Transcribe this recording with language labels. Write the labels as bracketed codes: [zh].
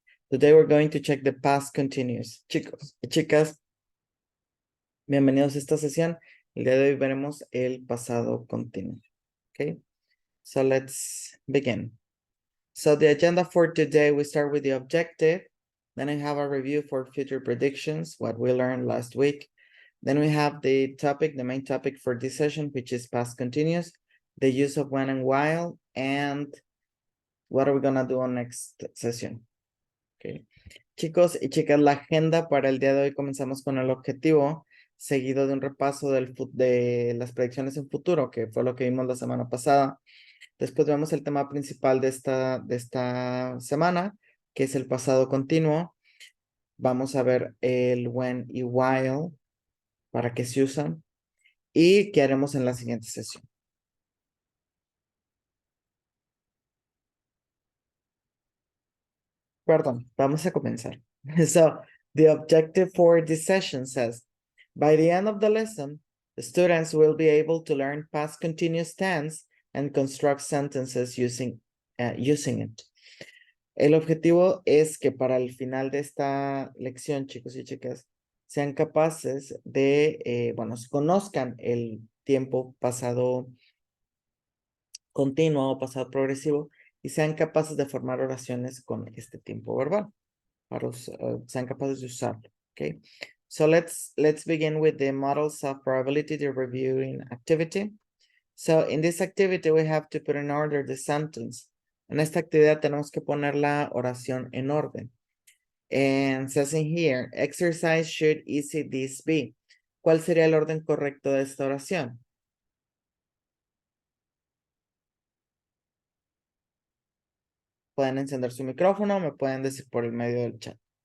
[en] Today we're going to check the past continuous. [es] Chicos y chicas, bienvenidos a esta sesión. El día de hoy veremos el pasado continuo. [en] Okay, so let's begin. So the agenda for today, we start with the objective. Then I have a review for future predictions, what we learned last week. Then we have the topic, the main topic for this session, which is past continuous, the use of when and while, and what are we gonna do on next session. Okay. [es] Chicos y chicas, la agenda para el día de hoy comenzamos con el objetivo, seguido de un repaso de las predicciones en futuro, que fue lo que vimos la semana pasada. Después vemos el tema principal de esta semana, que es el pasado continuo. Vamos a ver el when y while, para qué se usan, y qué haremos en la siguiente sesión. Perdón, vamos a comenzar. [en] So, the objective for this session says, by the end of the lesson, the students will be able to learn past continuous tense and construct sentences using it. [es] El objetivo es que para el final de esta lección, chicos y chicas, sean capaces de, conozcan el tiempo pasado continuo o pasado progresivo y sean capaces de formar oraciones con este tiempo verbal. Sean capaces de usarlo. [en] Okay, so let's begin with the models of probability the reviewing activity. So in this activity we have to put in order the sentence. [es] En esta actividad tenemos que poner la oración en orden. [en] And says in here, exercise should easy this be. [es] ¿Cuál sería el orden correcto de esta oración? Pueden encender su micrófono o me pueden decir por el medio del chat.